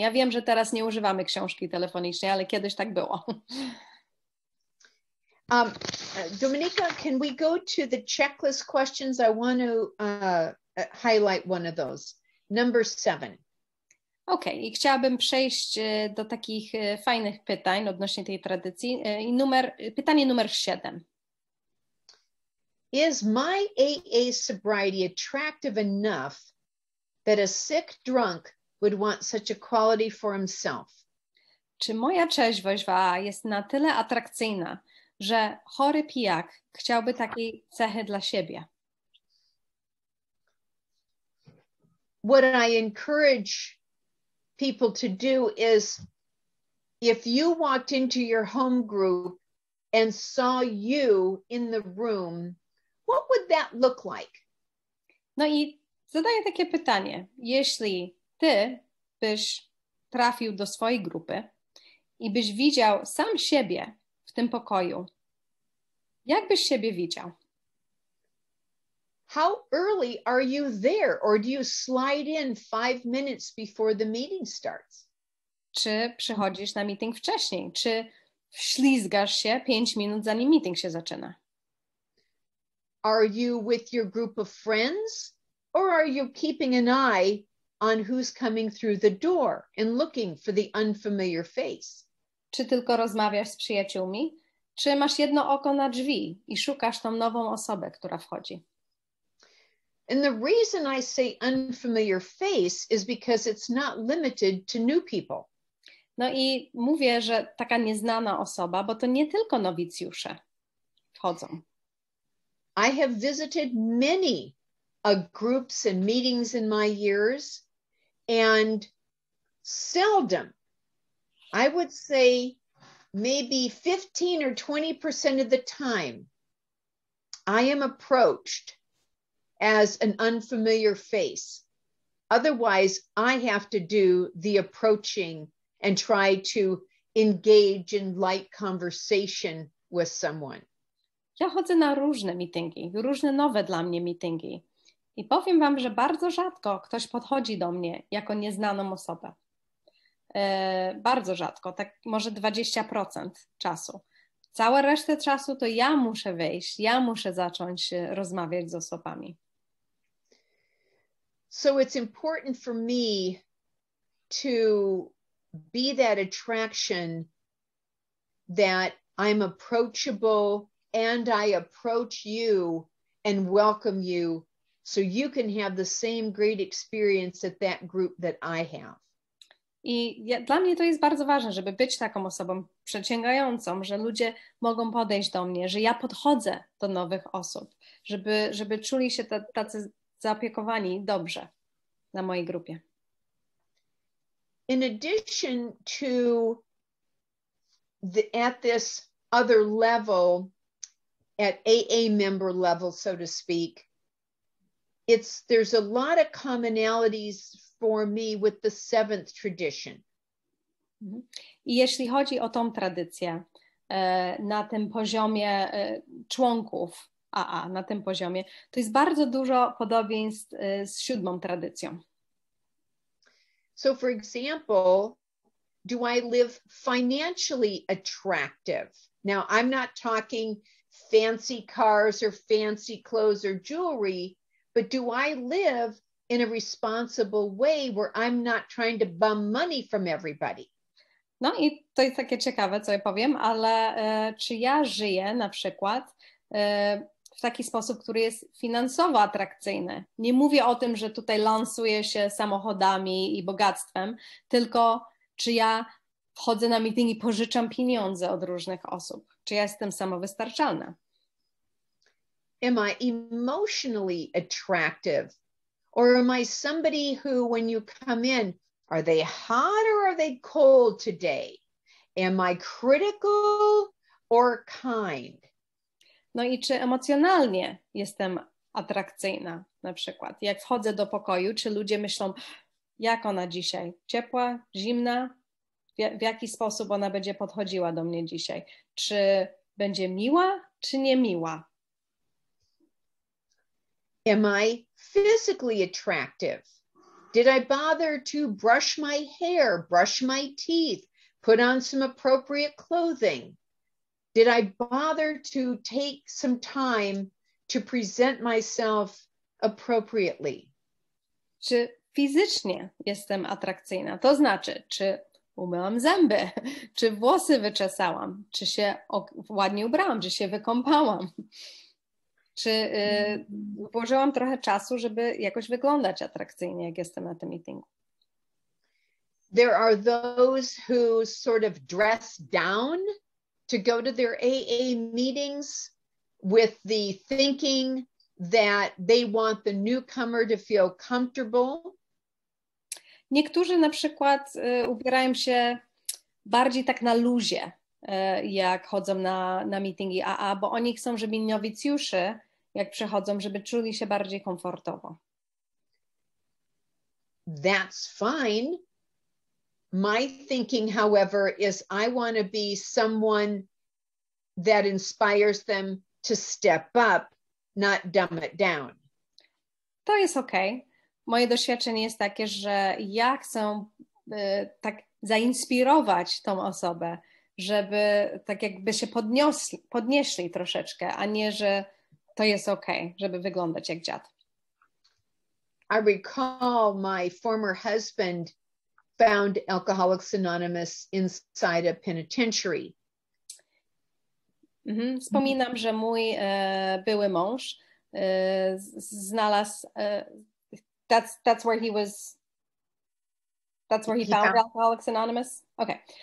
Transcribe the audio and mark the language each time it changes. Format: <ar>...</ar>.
<pl>Ja wiem, że teraz nie używamy książki telefonicznej, ale kiedyś tak było.</pl> <en>Dominika, can we go to the checklist questions? I want to highlight one of those. Number 7.</en> <pl>Okej, i chciałabym przejść do takich fajnych pytań odnośnie tej tradycji. Pytanie numer 7.</pl> <en>Is my AA sobriety attractive enough that a sick drunk would want such a quality for himself?</en> <pl>Czy moja trzeźwość w AA jest na tyle atrakcyjna, że chory pijak chciałby takiej cechy dla siebie?</pl> <en>What I encourage people to do is, if you walked into your home group and saw you in the room, what would that look like?</en> <pl>No i zadaję takie pytanie. Jeśli ty byś trafił do swojej grupy i byś widział sam siebie w tym pokoju, jak byś siebie widział?</pl> <en>How early are you there, or do you slide in 5 minutes before the meeting starts?</en> <pl>Czy przychodzisz na meeting wcześniej? Czy ślizgasz się 5 minut zanim meeting się zaczyna?</pl> <en>Are you with your group of friends, or are you keeping an eye on who's coming through the door and looking for the unfamiliar face?</en> <pl>Czy tylko rozmawiasz z przyjaciółmi? Czy masz jedno oko na drzwi i szukasz tą nową osobę, która wchodzi?</pl> <en>And the reason I say unfamiliar face is because it's not limited to new people.</en> <pl>No i mówię, że taka nieznana osoba, bo to nie tylko nowicjusze wchodzą.</pl> <en>I have visited many groups and meetings in my years, and seldom, I would say maybe 15 or 20% of the time, I am approached as an unfamiliar face. Otherwise, I have to do the approaching and try to engage in light conversation with someone.</en> <pl>Ja chodzę na różne meetingi, różne nowe dla mnie meetingi i powiem wam, że bardzo rzadko ktoś podchodzi do mnie jako nieznaną osobę. Bardzo rzadko, tak może 20% czasu. Całą resztę czasu to ja muszę wejść, ja muszę zacząć rozmawiać z osobami.</pl> <en>So it's important for me to be that attraction, that I'm approachable and I approach you and welcome you so you can have the same great experience at that group that I have.</en> <pl>Dla mnie to jest bardzo ważne, żeby być taką osobą przyciągającą, że ludzie mogą podejść do mnie, że ja podchodzę do nowych osób, żeby czuli się tacy zaopiekowani dobrze na mojej grupie.</pl> <en>In addition to at this other level, at AA member level, so to speak, there's a lot of commonalities for me with the seventh tradition.</en> <pl>I jeśli chodzi o tą tradycję, na tym poziomie członków AA, na tym poziomie, to jest bardzo dużo podobieństw z siódmą tradycją.</pl> <en>So for example, do I live financially attractive? Now, I'm not talking fancy cars or fancy clothes or jewelry, but do I live in a responsible way where I'm not trying to bum money from everybody?</en> <pl>No i to jest takie ciekawe, co ja powiem, ale czy ja żyję na przykład w taki sposób, który jest finansowo atrakcyjny? Nie mówię o tym, że tutaj lansuję się samochodami i bogactwem, tylko czy ja wchodzę na meeting i pożyczam pieniądze od różnych osób? Czy ja jestem samowystarczalna?</pl> <en>Am I emotionally attractive? Or am I somebody who, when you come in, are they hot or are they cold today? Am I critical or kind?</en> <pl>No i czy emocjonalnie jestem atrakcyjna na przykład? Jak wchodzę do pokoju, czy ludzie myślą, jak ona dzisiaj? Ciepła, zimna? W jaki sposób ona będzie podchodziła do mnie dzisiaj? Czy będzie miła, czy niemiła?</pl> <en>Am I physically attractive? Did I bother to brush my hair, brush my teeth, put on some appropriate clothing? Did I bother to take some time to present myself appropriately?</en> <pl>Czy fizycznie jestem atrakcyjna? To znaczy, czy umyłam zęby, czy włosy wyczesałam, czy się ładnie ubrałam, czy się wykąpałam, czy włożyłam trochę czasu, żeby jakoś wyglądać atrakcyjnie, jak jestem na tym meetingu.</pl> <en>There are those who sort of dress down to go to their AA meetings with the thinking that they want the newcomer to feel comfortable.</en> <pl>Niektórzy na przykład ubierają się bardziej tak na luzie, jak chodzą na meetingi AA, bo oni chcą, żeby nowicjusze, jak przychodzą, żeby czuli się bardziej komfortowo.</pl> <en>That's fine. My thinking, however, is I want to be someone that inspires them to step up, not dumb it down.</en> <pl>To jest okej. Moje doświadczenie jest takie, że ja chcę tak zainspirować tą osobę, żeby tak jakby się podnieśli troszeczkę, a nie, że to jest okej, żeby wyglądać jak dziad.</pl> <en>I recall my former husband found Alcoholics Anonymous inside a penitentiary.</en> <pl>Wspominam, że mój były mąż znalazł</pl> <en>that's where he found Alcoholics Anonymous? Okay.</en>